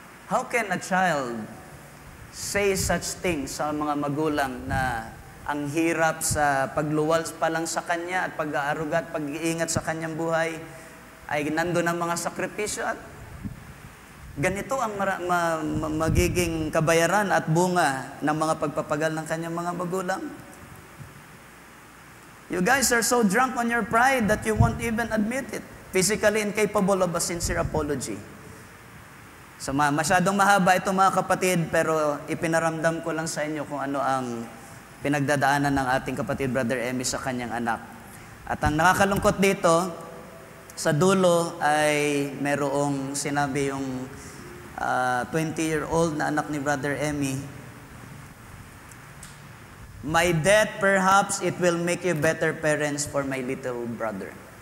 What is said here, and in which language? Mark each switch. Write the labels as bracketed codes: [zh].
[en] How can a child say such things [tl] sa mga magulang na ang hirap sa pagluwal pa lang sa kanya at pag-aaruga at pag-iingat sa kanyang buhay ay nandun ang mga sakripisyo at ganito ang magiging kabayaran at bunga ng mga pagpapagal ng kanyang mga magulang? [en] You guys are so drunk on your pride that you won't even admit it. Physically incapable of a sincere apology. [tl] So masyadong mahaba ito mga kapatid, pero ipinaramdam ko lang sa inyo kung ano ang pinagdadaanan ng ating kapatid Brother Emmy sa kanyang anak. At ang nakakalungkot dito, sa dulo ay merong sinabi yung 20-year-old na anak ni Brother Emmy, [en] "My death, perhaps it will make you better parents for my little brother."